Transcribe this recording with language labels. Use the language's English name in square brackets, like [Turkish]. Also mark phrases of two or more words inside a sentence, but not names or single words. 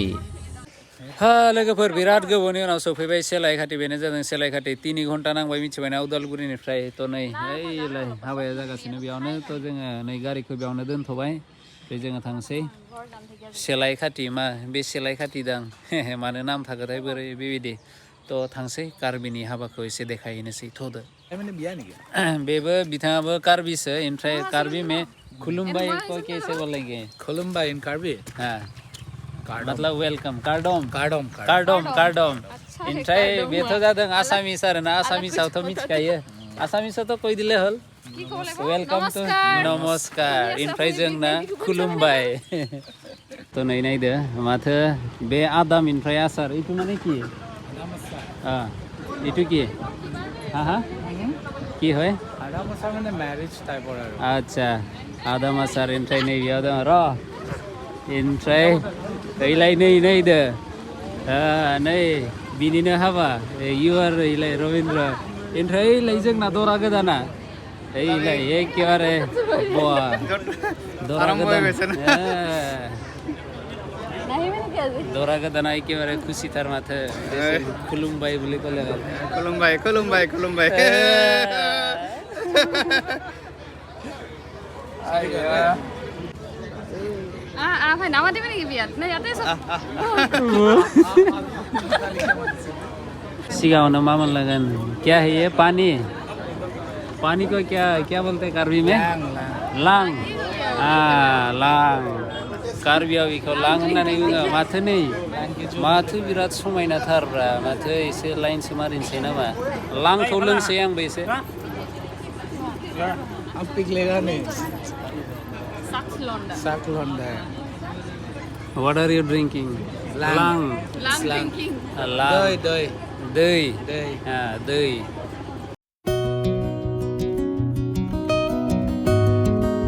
[Bodo] लोगोफोर बिराद गोबावनि उनाव सफैबाय सेलायखाथि बेनो जादों सेलायखाथि 3 घन्टा नांबाय मिथिबायना उदालगुरिनिफ्राय थ' नै ओइलाय हाबाया जागासिनो बेयावनो थ' जोङो नै गारिखौ बेयावनो दोनथ'बाय ओमफ्राय जोङो थांसै सेलायखाथि मा बे सेलायखाथि दां मानो नाम थाखोथाय बोरै बेबायदि थ' थांसै कार्बिनि हाबाखौ एसे देखायहैनोसै थ'दो। बेबो बिथाङाबो कार्बिसो ओमफ्राय कार्बि में खुलुमबाय [Hindi] को कैसे बोलेंगे? [Bodo] खुलुमबाय इन कार्बि मतलब वेलकाम कार्डम ओमफ्राय बेथ' जादों आसामिस आरोना आसामिसावथ' मिथिखायो आसामिसावथ' कइ दिले हल [English] welcome to [Bodo] नमस्कार ओमफ्राय जोंना खुलुमबाय थ' नै नायदो माथो बे आदाम ओमफ्राय आसार इटु माने कि इटु कि [Assamese] কি হয় আদাম আচার মানে ম্যারেজ টাইপৰ আৰু [Bodo] আচ্ছা আদাম আচার ओमफ्राय नै बेयाव दं र' ओमफ्राय ओइलाय नैदो नै बिनिनो हाबा इउ आर ओइलाय रबिन्द्र ओमफ्राय ओइलाय जोंना दरा गोदाना ओइलाय एखेबारे दरा गोदान दरा गोदाना एखेबारे खुसिथार माथो खुलुमबाय [Assamese] বুলি ক'লে [Bodo] खुलुमबाय भाई नामा देवे नेকি বিয়াত না ইয়াতে सिगाङावनो मा मोनलांगोन [Hindi] क्या है ये पानी को क्या बोलते हैं कार्बी में [Bodo] लां लां कार्बियाव बेखौ लां होननानै बुङो माथो नै माथो बिराद समायनाथारब्रा माथो एसे लाइनसो मारिनोसै नामा लांखौ लोंसै आंबो एसे साकलन्डा [English] What are you drinking? Lang drinking. [Bodo] दै